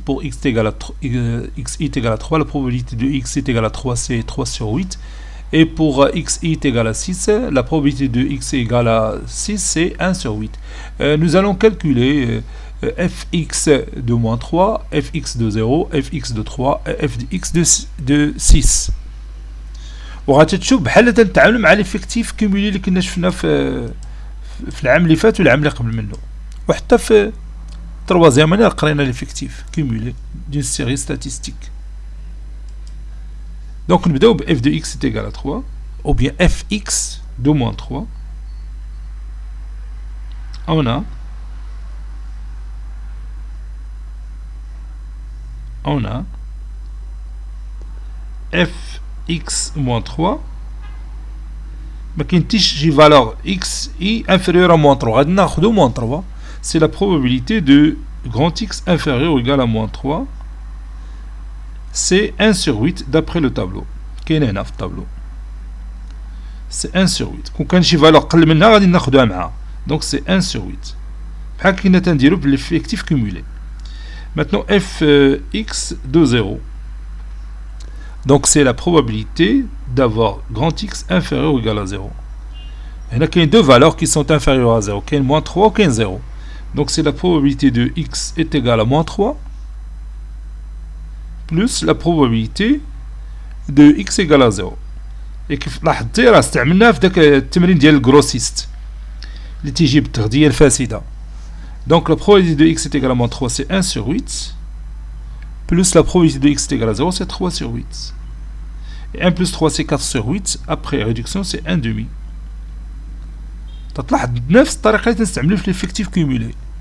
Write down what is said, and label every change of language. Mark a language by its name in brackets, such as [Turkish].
[French] Pour x est égal à xi est égal à 3, la probabilité de x est égale à 3 c'est 3 sur 8. Et pour xi est égal à 6, la probabilité de x est égale à 6 c'est 1 sur 8. Nous allons calculer fx de moins 3, fx de 0, fx de 3, fx de 6. [Arabic] وغادي تشوف بحال تنتعاملوا مع ليفيكتيف كومولي اللي كنا شفنا في العام اللي فات والعام اللي قبل منه، وحتى في تروازيام اني قرينا ليفيكتيف كومولي دون سيري ستاتيستيك. دونك نبداو ب [French] f de x est égal à 3 ou bien fx de moins 3. On a fx moins 3 [Arabic] ما كاينتيش شي [French] valeur x i inférieur à moins 3 [Arabic] غادي ناخذو [French] moins 3. C'est la probabilité de grand x inférieur ou égal à moins 3. C'est 1 sur 8 d'après le tableau. [Arabic] كاين هنا في الطابلو. [French] C'est 1 sur 8. [Arabic] كون كان شي valeur قل منها غادي ناخذوها معها. [French] Donc c'est 1 sur 8. [Arabic] بحال كنا تنديرو بالeffectif cumulé. [French] Maintenant fx de 0. Donc c'est la probabilité d'avoir grand x inférieur ou égal à 0. Il y a deux valeurs qui sont inférieures à 0. Qu'il y a moins 3 ou 0. Donc c'est la probabilité de x est égale à moins 3 plus la probabilité de x égale à 0. Et [Arabic] كيف لاحظتي راه استعملناها في داك التمرين ديال الجروسيست اللي تيجي بالتغذية الفاسدة. [French] Donc la probabilité de x est égale à moins 3 c'est 1 sur 8 plus la probabilité de x est égale à 0 c'est 3 sur 8. Et 1 plus 3 c'est 4 sur 8. Après réduction c'est 1 demi. [Arabic] تلاحظ بنفس الطريقة اللي تنستعملو في l'effectif cumulé.